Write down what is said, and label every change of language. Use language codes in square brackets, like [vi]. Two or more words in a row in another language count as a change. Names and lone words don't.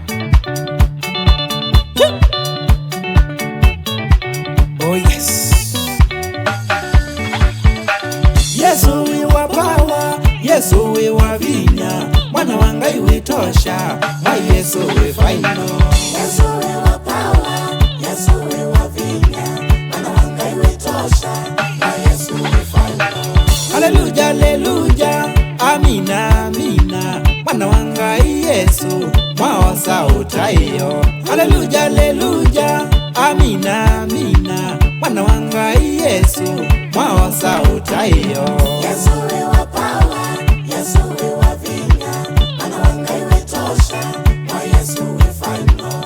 [en] Oh yes. [ny] Yesu we wa power, Yesu we wa vinya, mwana wanga iwe tosha, wa Yesu we final. Yesu we wa power, Yesu we wa vinya, mwana wanga iwe tosha, wa Yesu we final. Haleluya, haleluya, amina, amina, mwana wanga Yesu, mwaosa utayo. Haleluya, haleluya, amina, amina, mwana wanga Yesu, mwaosa utayo. Yesu we wa power, Yesu we wa vinya, mwana wanga iwe tosha, wa Yesu we final.